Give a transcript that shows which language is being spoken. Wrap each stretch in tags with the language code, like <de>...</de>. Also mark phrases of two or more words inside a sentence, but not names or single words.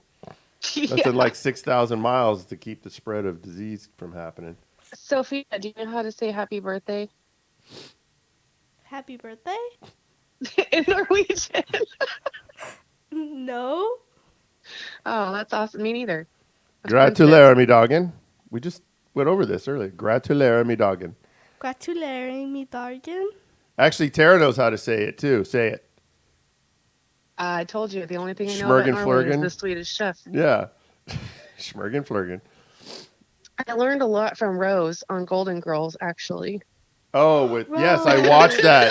<en>Nothing like 6,000 miles to keep the spread of disease from happening. Sophia, do you know how to say happy birthday happy birthday? in Norwegian? No. Oh, that's awesome. Me neither.</en> <no>Gratulerer mi dagen.</no> <en>We just went over this earlier.</en> <no>Gratulerer mi dagen. Gratulerer mi dagen.</no> <en>Actually, Tara knows how to say it too. Say it. I told you, the only thing I know about Norway is the Swedish chef. Yeah. Schmergen flurgen. I learned a lot from Rose on Golden Girls, actually. Oh, yes, I watched that.</en>